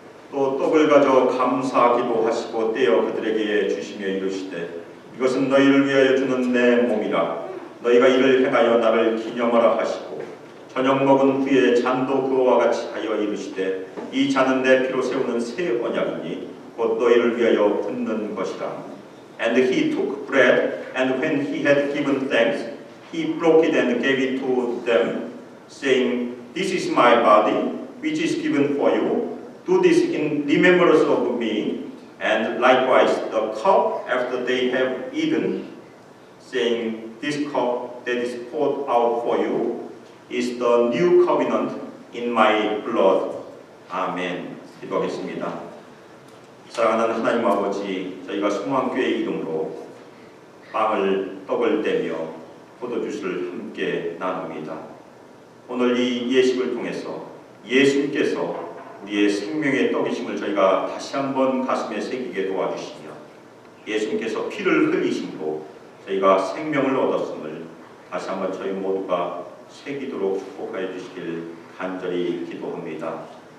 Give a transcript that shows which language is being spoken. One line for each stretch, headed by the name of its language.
Korean: 또 떡을 가져 감사 기도하시고 떼어 그들에게 주시며 이르시되 이것은 너희를 위하여 주는 내 몸이라. 너희가 이를 행하여 나를 기념하라 하시고 저녁 먹은 후에 잔도 그와 같이 하여 이르시되 이 잔은 내 피로 세우는 새 언약이니 곧 너희를 위하여 붓는 것이라.
English: And he took bread, and when he had given thanks, he broke it and gave it to them, saying, This is my body, which is given for you. Do this in remembrance of me. And likewise the cup after they have eaten, saying, This cup that is poured out for you is the new covenant in my blood.
Korean: 아멘. 기도하겠습니다. 사랑하는 하나님 아버지, 저희가 소망교회 이름으로 떡을 떼며 포도주스를 함께 나눕니다. 오늘 이 예식을 통해서 예수님께서 우리의 생명의 떡이심을 저희가 다시 한번 가슴에 새기게 도와주시며 예수님께서 피를 흘리심으로 저희가 생명을 얻었음을 다시 한번 저희 모두가 새기도록 축복하여 주시길 간절히 기도합니다.